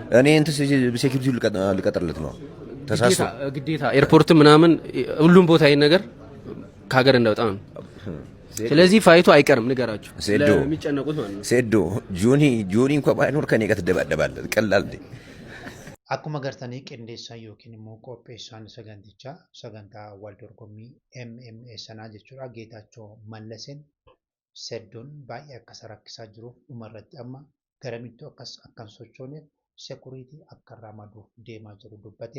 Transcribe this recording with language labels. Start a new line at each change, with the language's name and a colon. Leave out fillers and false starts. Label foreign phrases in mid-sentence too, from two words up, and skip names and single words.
Amharic: እኔ እንትን ሴኩሪቲው ልቀጥርለት ነው ተሳስቶ ግዴታ ኤርፖርት ምናምን ሁሉም ቦታ ይሄን ነገር ከሀገር እንዳወጣ ነው። ስለዚህ ፋይቱ አይቀርም ንገራችሁ ስለሚጨነቁት ማለት ነው። ሴዶ ጆኒ እንኳን ባይኖር ከኔ ጋር ትደባደባለህ። ቀላል እንዴ?
Oromo: Akkuma agartanii qindeessaan yookiin immoo qopheessaan sagantichaa sagantaa wal dorgommii MMA sanaa jechuudha. Geetaachoo Mallaseen Seddoon baay'ee akka rakkisaa jiruuf dhumarratti amma garamittuu akkan sochooneef sekuriitii akka ramaduuf deemaa jiru dubbate.